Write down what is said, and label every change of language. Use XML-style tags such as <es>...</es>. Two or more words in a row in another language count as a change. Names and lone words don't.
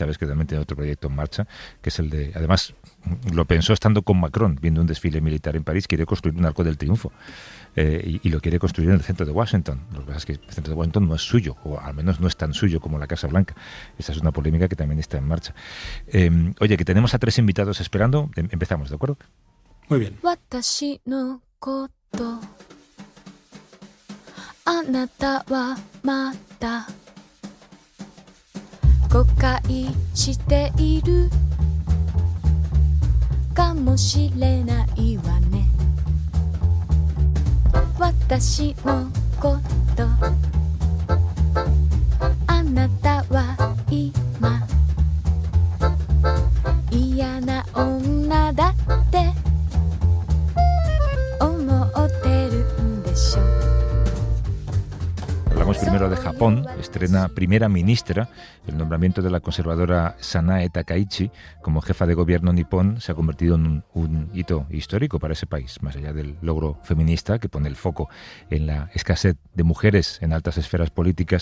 <es>Sabes que también tiene otro proyecto en marcha, que es el de... Además, lo pensó estando con Macron, viendo un desfile militar en París. Quiere construir un Arco del Triunfo. Y lo quiere construir en el centro de Washington. Lo que pasa es que el centro de Washington no es suyo, o al menos no es tan suyo como la Casa Blanca. Esa es una polémica que también está en marcha. Oye, que tenemos a 3 invitados esperando. Empezamos, ¿de acuerdo? Muy bien.</es> <ja>あなたはまだ誤解しているかもしれないわね私のことあなたは今嫌な女だって思ってるんでしょ</ja> <es>Hablamos primero de Japón. Estrena primera ministra. El nombramiento de la conservadora Sanae Takaichi como jefa de gobierno nipón se ha convertido en un hito histórico para ese país, más allá del logro feminista que pone el foco en la escasez de mujeres en altas esferas políticas.</es>